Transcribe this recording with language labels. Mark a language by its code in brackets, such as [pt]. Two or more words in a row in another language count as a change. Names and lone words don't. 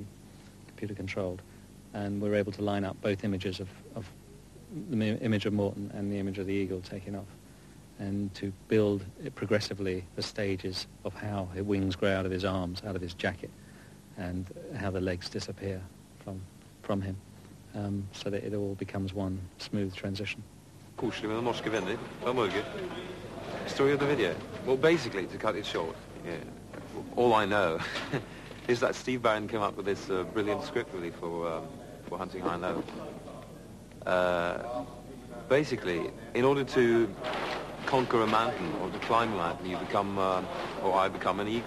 [en] computer-controlled, and we're able to line up both images of the image of Morton and the image of the eagle taking off, and to build it progressively the stages of how his wings grow out of his arms, out of his jacket, and how the legs disappear from him, so that it all becomes one smooth transition. [no] Koselig med den norske venner fra Norge. [en] Story of the video. Well, basically, to cut it short, all I know is that Steve Barron came up with this brilliant script really for Hunting High and Low. Basically, in order to conquer a mountain or to climb a mountain, you become, or I become an eagle.